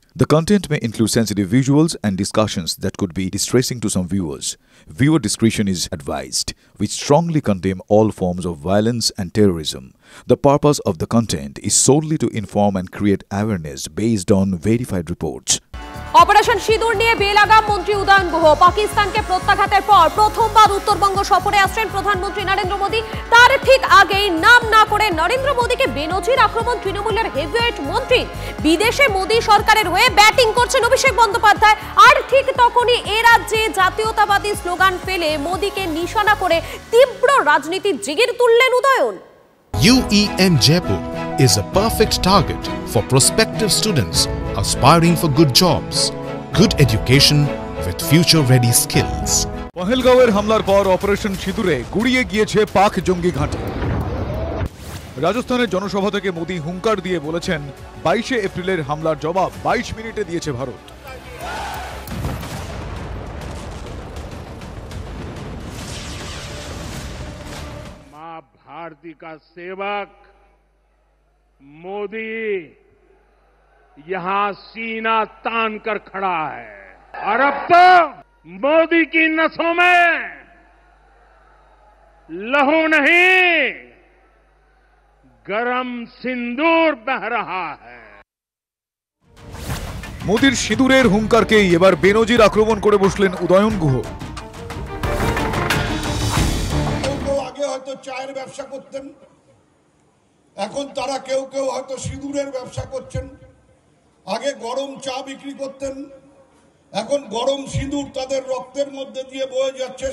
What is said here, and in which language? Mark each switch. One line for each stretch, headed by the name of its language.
English: The content may include sensitive visuals and discussions that could be distressing to some viewers. Viewer discretion is advised. We strongly condemn all forms of violence and terrorism. The purpose of the content is solely to inform and create awareness based on verified reports.
Bangla: Operation সিঁদুর নিয়ে বেলাগাম মন্ত্রী উদয়ন গুহ পাকিস্তানকে প্রত্যাঘাতের পর প্রথমবার উত্তরবঙ্গ সফরে আসছেন প্রধানমন্ত্রী নরেন্দ্র মোদী। তার ঠিক আগেই নাম না করে নরেন্দ্র মোদীকে বেনজির আক্রমণ তৃণমূলের হেভিওয়েট মন্ত্রী। বিদেশে মোদী সরকারের হয়ে ব্যাটিং করছেন অভিষেক বন্দ্যোপাধ্যায়, আর ঠিক তখনই এ রাজ্যে জাতীয়তাবাদী স্লোগান ফেলে মোদীকে নিশানা করে তীব্র রাজনীতির জিগির তুললেন Udayan.
English: UEM Jaipur is a perfect target for prospective students aspiring for good jobs, good education with future-ready skills.
Bangla: পহেলগাঁওয়ের হামলার পর অপারেশন সিঁদুরে গুড়িয়ে গিয়েছে পাক জঙ্গি ঘাঁটি। রাজস্থানের জনসভা থেকে মোদী হুঙ্কার দিয়ে বলেছেন 22শে এপ্রিলের হামলার জবাব 22 মিনিটে দিয়েছে ভারত।
Hindi: मां भारती का सेवक मोदी यहां सीना तान कर खड़ा है और अब तो मोदी की नसों में लहू नहीं गरम सिंदूर बह रहा है।
Bangla: মোদীর সিঁদুরের হুঙ্কারকেই এবার বেনজির আক্রমণ করে বসলেন উদয়ন গুহ। আগে হয়তো চায়ের ব্যবসা করতেন, এখন তারা কেউ কেউ হয়তো সিঁদুরের ব্যবসা করছেন। আগে গরম চা বিক্রি করতেন, এখন গরম সিঁদুর তাদের রক্তের মধ্যে দিয়ে বয়ে যাচ্ছে।